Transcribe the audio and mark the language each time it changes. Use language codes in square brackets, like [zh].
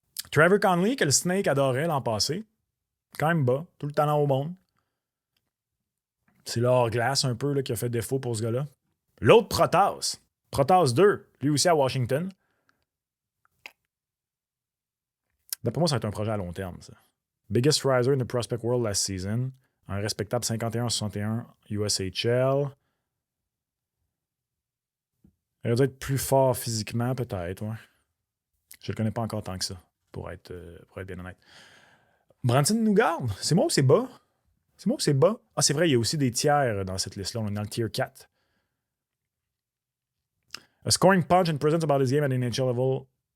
[fr] Trevor Conley, que le Snake adorait l'an passé. Quand même bas. Tout le talent au monde. C'est le hors-glace un peu là, qui a fait défaut pour ce gars-là. L'autre, Protas. Protas 2. Lui aussi à Washington. D'après moi, ça va être un projet à long terme, ça. [en] Biggest riser in the prospect world last season. [fr] Un respectable 51-61 USHL. Il doit être plus fort physiquement, peut-être, ouais. Je le connais pas encore tant que ça, pour être bien honnête. Branson Nougard, c'est moi ou c'est bas? C'est moi ou c'est bas? Ah, c'est vrai, il y a aussi des tiers dans cette liste-là. On est dans le tier 4. [en] A scoring punch and presence about his game at the NHL level.